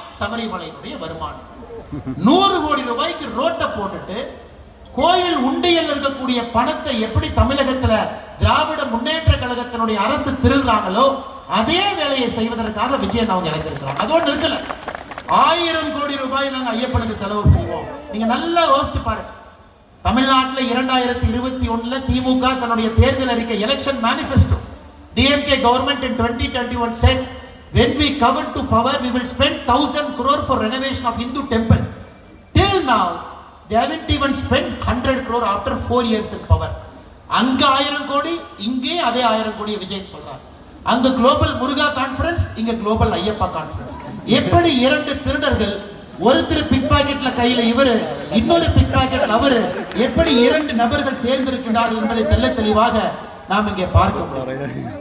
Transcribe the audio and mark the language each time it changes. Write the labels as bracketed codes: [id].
[ta] சபரிமலையினுடைய வருமானம் 100 கோடி ரூபாய்க்கு ரோட்டை போட்டுட்டு கோயில் உண்டியல் இருக்கக்கூடிய பணத்தை எப்படி தமிழகத்துல திராவிட முன்னேற்ற கழகத்தினுடைய அரசு திருடுறாங்களோ அதே வேலையை செய்வதற்காக விஜயன் அவங்க இறங்கிருக்கிறாங்க. அதோடு இருக்கல, 1000 கோடி ரூபாய் நாங்க ஐயப்பனுக்கு செலவு செய்வோம். நீங்க நல்லா யோசிச்சு பாருங்க. தமிழ்நாட்டில் 2021 திமுக தன்னுடைய தேர்தல் அறிக்கை election manifesto, [en] DMK government in 2021 said when we come to power we will spend 1000 crore for renovation of Hindu temple. Till now they haven't even spent 100 crore after 4 years in power. [ta] அங்க 1000 கோடி, இங்கே அதே 1000 கோடி விஜய் சொல்றார். அங்க global முருகா conference, இங்க global Ayyappa conference. எப்படி 2 திருடர்கள், ஒருத்தர் பிக் பாக்கெட்ல கையில இவரு, இன்னொரு பிக் பாக்கெட்ல அவரு, எப்படி 2 நபர்கள் சேர்ந்திருக்கிறார்கள் என்பதை தெள்ள தெளிவாக நாம் இங்கே பார்க்க முடியும்.